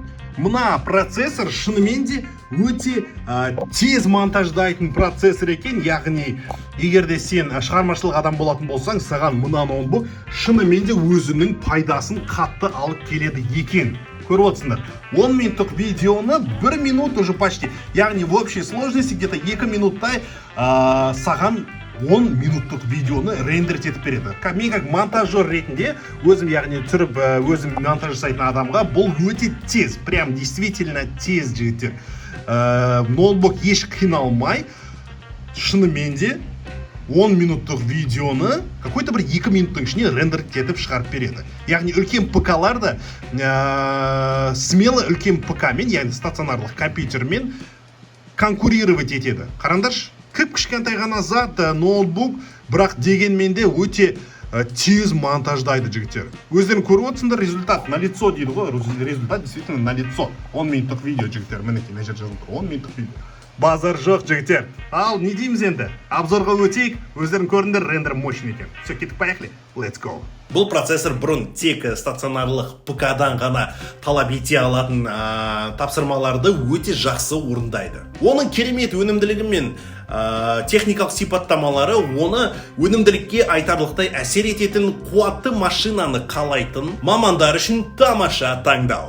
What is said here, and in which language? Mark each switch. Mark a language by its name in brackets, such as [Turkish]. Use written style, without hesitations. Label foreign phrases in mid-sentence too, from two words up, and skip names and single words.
[Kazakh] Мына процессор шынымен де өте тез монтаждайтын процессор екен, яғни егер де сен шығармашылық адам болатын болсаң, саған мына ноутбук шынымен де өзінің пайдасын қатты алып келеді екен. Көріп отырсыңдар, 10 минуттық видеоны 1 минут [Russian] уже почти, [Kazakh] яғни [Russian] в общей сложности где-то [Kazakh] 2 минуттай саған 10 минуттық видеоны рендер етіп береді. Мен [Russian] как монтажер [Kazakh] ретінде өзім, яғни түсіріп өзім монтаж жасайтын адамға бұл өте тез, [Russian] прям действительно [Kazakh] тез жігіттер. Ноутбук еш қиналмай, шынымен де 10 минуттық видеоны какой-то бір 2 минуттың ішіне рендер етіп шығарып береді. Яғни үлкен ПК-ларда смело үлкен ПК-мен, яғни стационарлық компьютермен конкурировать етеді. Қараңдаршы, кішкентай ғана зат, ноутбук, бірақ дегенмен де өте тез монтаждайды жігіттер. Өздерің көріп отырсыңдар, [Russian] результат на лицо [Kazakh] дейді ғой, [Russian] результат действительно на лицо. [Kazakh] 10 минуттық видео жігіттер, мінекей, мына жерде жазылып тұр, 10 минуттық видео. Базар жоқ жігіттер. Ал не дейміз енді? Обзорға өтейік, өздерің көріңдер, [Russian] рендер мощный [Kazakh] екен. Все, кеттік, поехали. [English] Let's go. [Kazakh] Бұл процессор бұрын тек стационарлық ПК-дан ғана талап ете алатын тапсырмаларды өте жақсы орындайды. Оның керемет өнімділігі мен техникалық сипаттамалары оны өнімділікке айтарлықтай әсер ететін қуатты машинаны қалайтын мамандар үшін тамаша таңдау.